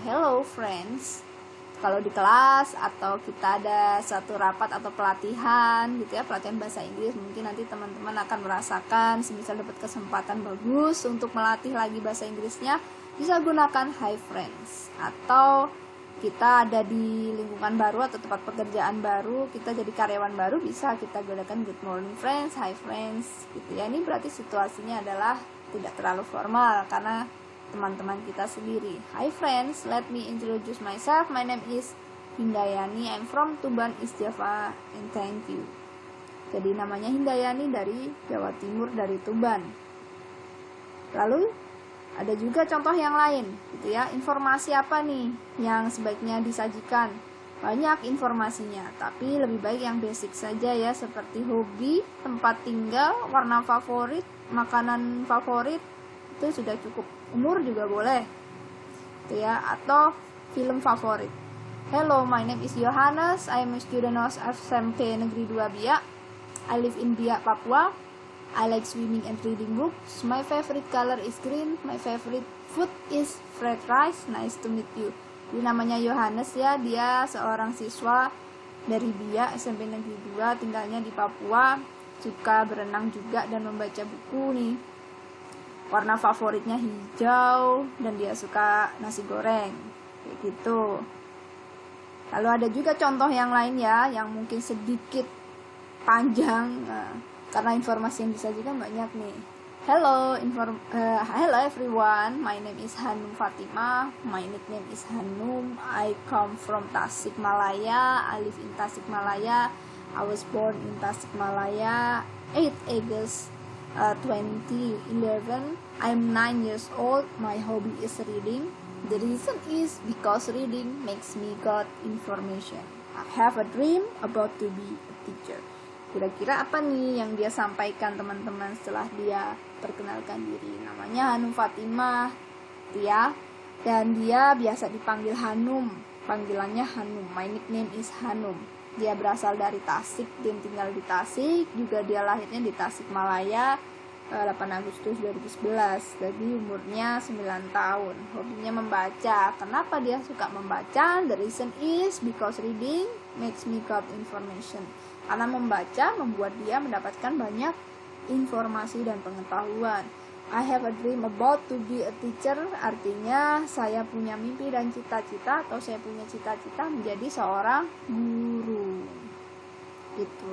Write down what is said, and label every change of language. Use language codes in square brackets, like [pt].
[en] Hello friends. [id] Kalau di kelas atau kita ada satu rapat atau pelatihan gitu ya, pelatihan bahasa Inggris, mungkin nanti teman-teman akan merasakan semisal dapat kesempatan bagus untuk melatih lagi bahasa Inggrisnya, bisa gunakan [en] hi friends. [id] Atau kita ada di lingkungan baru atau tempat pekerjaan baru, kita jadi karyawan baru, bisa kita gunakan [en] good morning friends, hi friends [id] gitu ya. Ini berarti situasinya adalah tidak terlalu formal karena teman-teman kita sendiri. [en] Hi friends, let me introduce myself. My name is Hindayani. I'm from Tuban, East Java, and thank you. [id] Jadi namanya Hindayani, dari Jawa Timur, dari Tuban. Lalu ada juga contoh yang lain gitu ya. Informasi apa nih yang sebaiknya disajikan? Banyak informasinya, tapi lebih baik yang basic saja ya, seperti hobi, tempat tinggal, warna favorit, makanan favorit, itu sudah cukup. Umur juga boleh gitu ya, atau film favorit. [en] Hello, my name is Johannes. I am a student of SMP Negeri 2 Biak. I live in Biak, Papua. I like swimming and reading books. My favorite color is green. My favorite food is fried rice. Nice to meet you. [id] Dia namanya Yohanes ya, dia seorang siswa dari BIA SMP Negeri 2, tinggalnya di Papua, suka berenang juga dan membaca buku nih. Warna favoritnya hijau dan dia suka nasi goreng, kayak gitu. Lalu ada juga contoh yang lain ya, yang mungkin sedikit panjang, karena informasi yang disajikan banyak nih. [en] Hello everyone, my name is Hanum Fatimah, my nickname is Hanum, I come from Tasikmalaya, I live in Tasikmalaya, I was born in Tasikmalaya, 8 August 2011, I'm 9 years old, my hobby is reading, the reason is because reading makes me got information, I have a dream about to be a teacher. [id] Kira-kira apa nih yang dia sampaikan teman-teman setelah dia perkenalkan diri? Namanya Hanum Fatimah ya, dan dia biasa dipanggil Hanum, panggilannya Hanum. [en] My nickname is Hanum. [id] Dia berasal dari Tasik, dia tinggal di Tasik, juga dia lahirnya di Tasikmalaya 8 Agustus 2011. Jadi umurnya 9 tahun. Hobinya membaca. Kenapa dia suka membaca? [en] The reason is because reading makes me got information. [id] Karena membaca membuat dia mendapatkan banyak informasi dan pengetahuan. [en] I have a dream about to be a teacher, [id] artinya saya punya mimpi dan cita-cita, atau saya punya cita-cita menjadi seorang guru. Gitu.